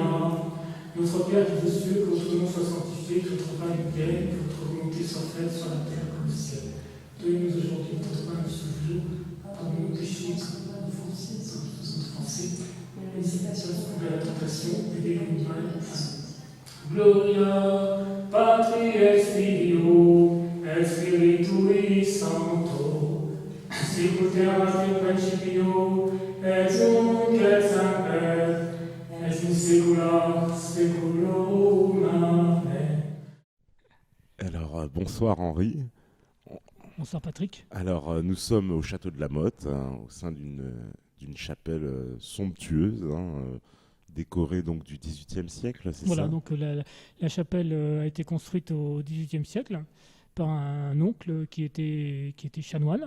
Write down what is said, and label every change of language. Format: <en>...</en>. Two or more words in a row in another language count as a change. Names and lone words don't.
<fr>Notre Père qui es aux cieux, que votre nom soit sanctifié, que votre règne vienne, que votre volonté soit faite sur la terre comme au ciel. Donnez-nous aujourd'hui notre pain de ce jour. Pardonnez nos péchés, comme nous offensés, comme nous sommes offensés. N'hésitez pas à trouver la tentation, et délivre-nous du mal.</fr> <la>Gloria Patri et Filio et Spiritui Sancto, sicut erat in principio et nunc et semper et in saecula saeculorum. Amen.</la> <fr>Alors, bonsoir Henri. Bonsoir Patrick. Alors, nous sommes au château de la Motte, au sein d'une chapelle somptueuse, décorée donc du XVIIIe siècle, c'est Voilà, ça? donc la chapelle a été construite au XVIIIe siècle par un oncle qui était chanoine.</fr>